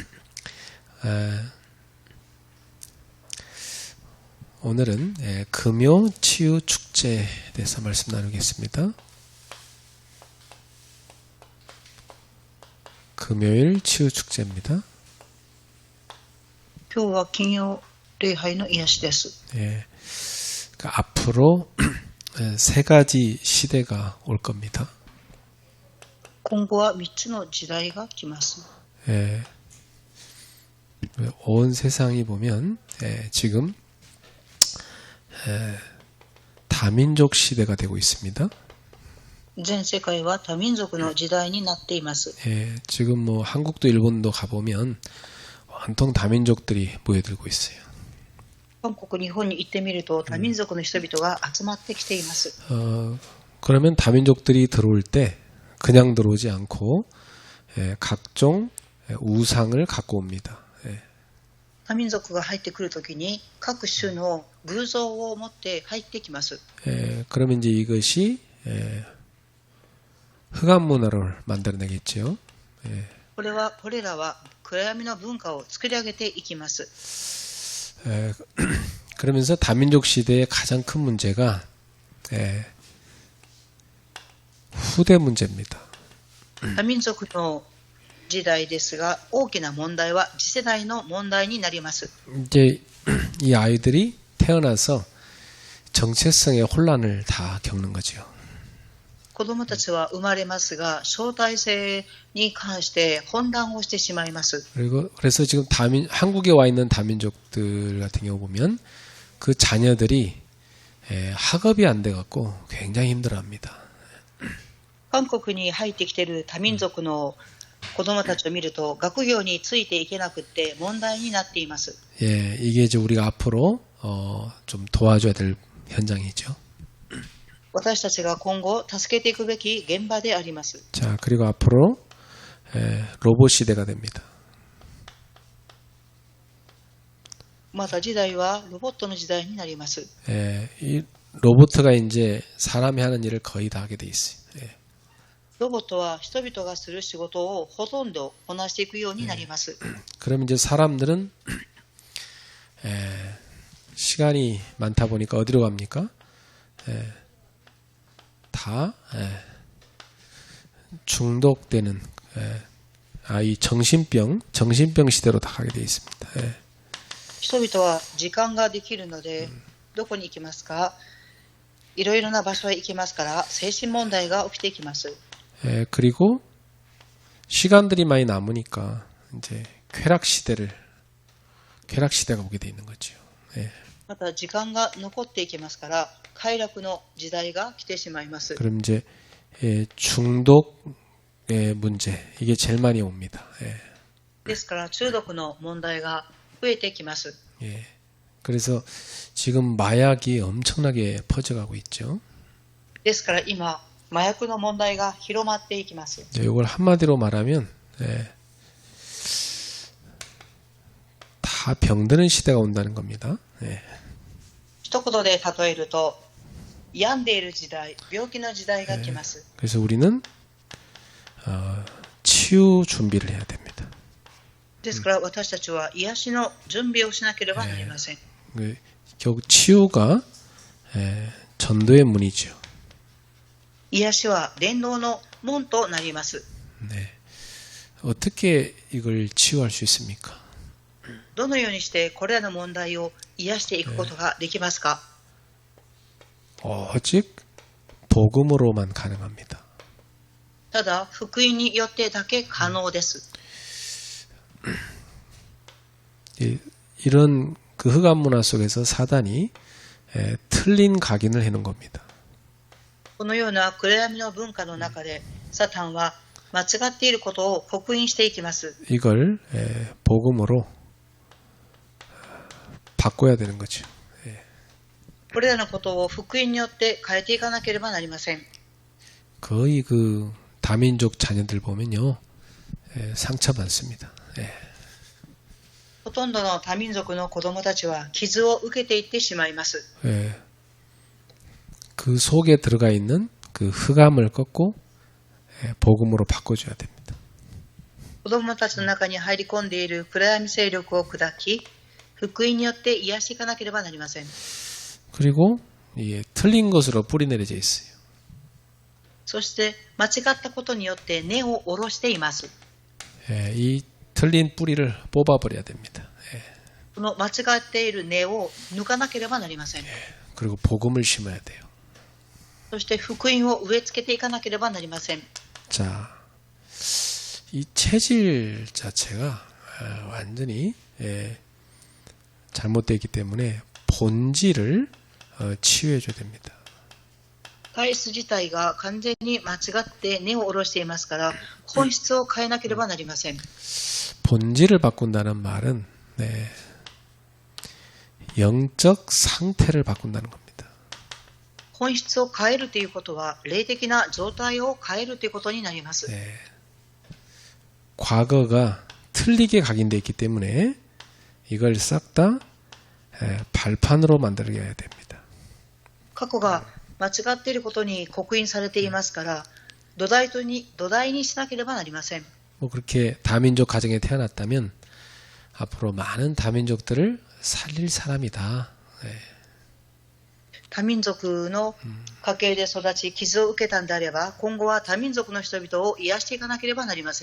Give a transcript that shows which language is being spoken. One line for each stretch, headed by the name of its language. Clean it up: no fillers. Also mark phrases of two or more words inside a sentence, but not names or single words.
Korean: 오늘은 금요 치유 축제에 대해서 말씀 나누겠습니다. 금요일 치유 축제입니다.
Japanese: 今日は金曜礼拝の癒しです。
Korean: 예, 그러니까 앞으로 세 가지 시대가 올 겁니다.
Japanese: 今後は3つの時代が来ます。
Korean: 예, 온 세상이 보면 지금 다민족 시대가 되고 있습니다.
Japanese: 全世界は多民族の時代になっています。
Korean: 예, 지금 뭐 한국도 일본도 가보면 온통 다민족들이 모여들고 있어요.
Japanese: 韓国、日本に行ってみると多民族の人々が集まってきています。
Korean: 그러면 다민족들이 들어올 때 그냥 들어오지 않고 각종 우상을 갖고 옵니다.
Japanese: 多民族が入ってくるときに各種の偶像を持って入ってきます。
Korean: 그러면 이제 이것이 흑암 문화를 만들어내겠죠.
Japanese: これらは暗闇の文化を作り上げていきます。
Korean: 그러면서 다민족 시대의 가장 큰 문제가 후대 문제입니다.
Japanese: 多民族の時代ですが、大きな問題は次世代の問題になります。
Korean: 이제 이 아이들이 태어나서 정체성의 혼란을 다 겪는 거죠.
Japanese: 子供たちは生まれますが、相対性に関して混乱をしてしまいます。
Korean: 그래서 지금 한국에 와 있는 다민족들 같은 경우 보면 그 자녀들이 학업이 안 돼 갖고 굉장히 힘들어합니다.
Japanese: 韓国に入ってきている多民族の子供たちを見ると、学業についていけなくて問題になっています。
Korean: 예, 이게 이제 우리가 앞으로 좀 도와줘야 될 현장이죠.
Japanese: 私たちが今後助けていくべき現場であります。
Korean: 자, 그리고 앞으로 로봇 시대가 됩니다.
Japanese: また時代はロボットの時代になります。
Korean: 이 로봇가 이제 사람이 하는 일을 거의 다 하게 돼 있어요.
Japanese: ロボットは人々がする仕事をほとんどこなしていくようになります。
Korean: 그러면 이제 사람들은 시간이 많다 보니까 어디로 갑니까? 다 중독되는 이 정신병 시대로 다 가게 돼 있습니다.
Japanese: 人々は時間ができるので、どこに行きますか？いろいろな場所へ行きますから、精神問題が起きてきます。
Korean: 그리고 시간들이 많이 남으니까 이제 쾌락 시대가 오게 돼 있는 거죠.
Japanese: また時間が残っていきますから、快楽の時代が来てしまいます。
Korean: 그럼 이제 중독의 문제 이게 제일 많이 옵니다.
Japanese: ですから中毒の問題が増えてきます。
Korean: 그래서 지금 마약이 엄청나게 퍼져가고 있죠.
Japanese: ですから今麻薬の問題が広まっていきます。
Korean: 이걸 한마디로 말하면 다 병드는 시대가 온다는 겁니다.
Japanese: 一言で例えると、病んでいる時代、病気の時代が来ます。
Korean: 그래서 우리는 치유 준비를 해야 됩니다.
Japanese: ですから私たちは癒しの準備をしなければなりません。
Korean: 결국 치유가 전도의 문이죠.
Japanese: 癒しは伝道の門となります。
Korean: 어떻게 이걸 치유할 수 있습니까?
Japanese: どのようにしてこれらの問題を癒していくことができますか？
Korean: 오직 복음으로만 가능합니다.
Japanese: ただ福音によってだけ可能です。
Korean: 이런 그 흑암 문화 속에서 사단이 틀린 각인을 해놓은 겁니다.
Japanese: このような暗闇の文化の中でサタンは間違っていることを刻印していきます。
Korean: 이걸 복음으로 바꿔야 되는 거죠.
Japanese: これらのことを福音によって変えていかなければなりません。
Korean: 거의 그 다민족 자녀들 보면요, 상처받습니다.
Japanese: ほとんどの多民族の子供たちは傷を受けていってしまいます。
Korean: 그 속에 들어가 있는 그 그 흑암을 꺾고 복음으로 바꿔줘야 됩니다.
Japanese: 子供たちの中に入り込んでいる暗闇勢力を砕き、福音によって癒していかなければなりません。
Korean: 그리고 이게 틀린 것으로 뿌리 내려져 있어요.
Japanese: そして間違ったことによって根を下ろしています。
Korean: 이 틀린 뿌리를 뽑아버려야 됩니다.
Japanese: この間違っている根を抜かなければなりません。
Korean: 그리고 복음을 심어야 돼요.
Japanese: そして福音を植え付けていかなければなりません。
Korean: 자, 이 체질 자체가 완전히 잘못되어 있기 때문에 본질을 치유해줘야 됩니다.
Japanese: 体質自体が完全に間違って根を下ろしていますから、本質を変えなければなりません。
Korean: 본질을 바꾼다는 말은 영적 상태를 바꾼다는 겁니다.
Japanese: 本質を変えるということは、霊的な状態を変えるということになります。
Korean: 과거가 틀리게 각인되어 있기 때문에 이걸 싹 다 발판으로 만들어야 됩니다.
Japanese: 過去が間違っていることに刻印されていますから、土台にしなければなりません。
Korean: 뭐 그렇게 다민족 가정에 태어났다면 앞으로 많은 다민족들을 살릴 사람이다.
Japanese: 多民族の家系で育ち傷を受けたんであれば、今後は多民族の人々を癒していかなければなりません。